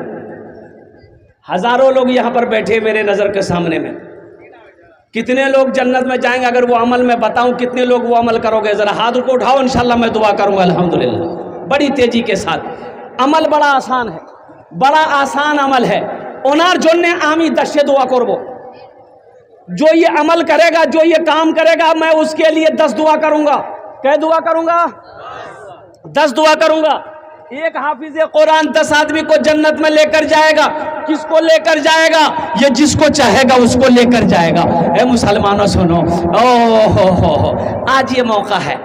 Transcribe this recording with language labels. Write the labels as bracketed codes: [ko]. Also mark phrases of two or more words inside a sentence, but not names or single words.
[ur] ہزاروں لوگ یہاں پر بیٹھے میرے نظر کے سامنے میں، کتنے لوگ جنت میں جائیں گے؟ اگر وہ عمل میں بتاؤں کتنے لوگ وہ عمل کرو گے؟ ذرا ہاتھ کو اٹھاؤ، [ar] انشاءاللہ [ur] میں دعا کروں گا [ar] الحمدللہ [ur] بڑی تیزی کے ساتھ۔ عمل بڑا آسان ہے، بڑا آسان عمل ہے۔ [bn] ওনার জন্য আমি 10 দোয়া করব। [ur] جو یہ عمل کرے گا، جو یہ کام کرے گا، میں اس کے لیے 10 دعا کروں گا. کیا دعا کروں گا؟ 10 دعا کروں گا. ایک حافظ قرآن 10 آدمی کو جنت میں لے کر جائے گا. کس کو لے کر جائے گا؟ یہ جس کو چاہے گا اس کو لے کر جائے گا. اے مسلمانوں سنو، ہو آج یہ موقع ہے.